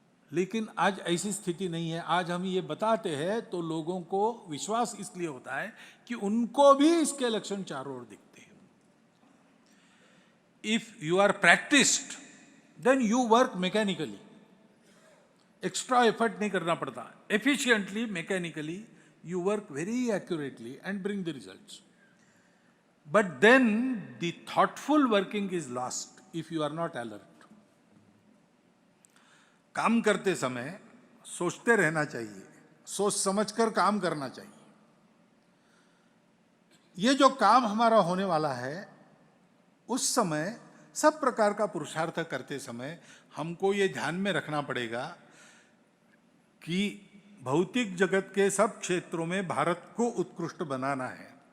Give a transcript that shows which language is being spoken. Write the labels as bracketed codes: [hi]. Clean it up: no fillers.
[hi] लेकिन आज ऐसी स्थिति नहीं है। आज हम ये बताते हैं तो लोगों को विश्वास इसलिए होता है कि उनको भी इसके लक्षण चारों ओर दिखते हैं। [en] if you are practised then you work mechanically, extra effort [hi] नहीं करना पड़ता। [en] Efficiently, mechanically you work very accurately and bring the results. But then the thoughtful working is lost if you are not alert. [hi] काम करते समय सोचते रहना चाहिए, सोच समझकर काम करना चाहिए। ये जो काम हमारा होने वाला है, उस समय सब प्रकार का पुरुषार्थ करते समय हमको ये ध्यान में रखना पड़ेगा कि भौतिक जगत के सब क्षेत्रों में भारत को उत्कृष्ट बनाना है।